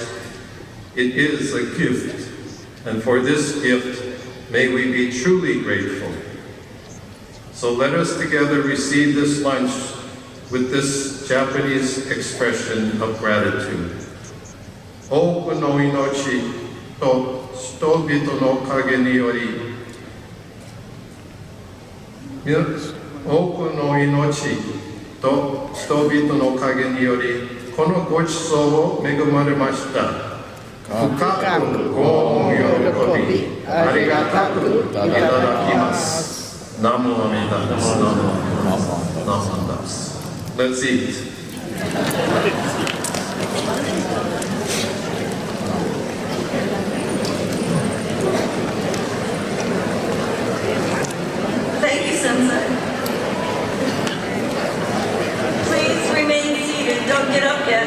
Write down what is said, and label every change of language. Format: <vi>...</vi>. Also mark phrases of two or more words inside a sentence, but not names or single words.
<en>It is a gift, and for this gift, may we be truly grateful." So let us together receive this lunch with this Japanese expression of gratitude.</en> <ja>"多くの命と人々の陰により." 多くの命と人々の陰によりこのごちそうを恵まれました。深くご恩喜びありがたくいただきます。ナモアミダブス、ナモアミダブス。</ja> <en>Let's eat. Please remain seated. Don't get up yet.</en>